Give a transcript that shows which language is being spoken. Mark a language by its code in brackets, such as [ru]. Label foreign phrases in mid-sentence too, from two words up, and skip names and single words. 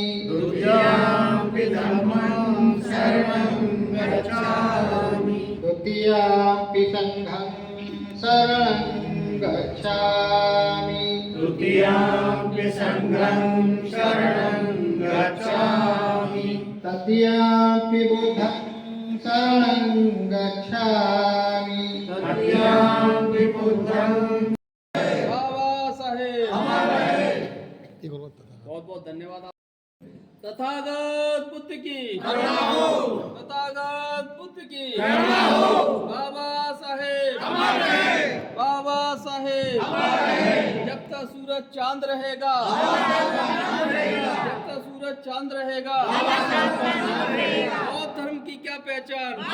[pi] द्वितीयं धम्मं शरणं गच्छामि, द्वितीयं संघं शरणं गच्छामि, द्वितीयं संघं शरणं गच्छामि, तृतीयं बुद्धं शरणं गच्छामि, तृतीयं बुद्धं। [hi] बाबा साहेब बहुत बहुत धन्यवाद। तथागत बुद्ध की तथागत बुद्ध की बाबा साहेब जब तक सूरज चांद रहेगा बौद्ध धर्म की क्या पहचान?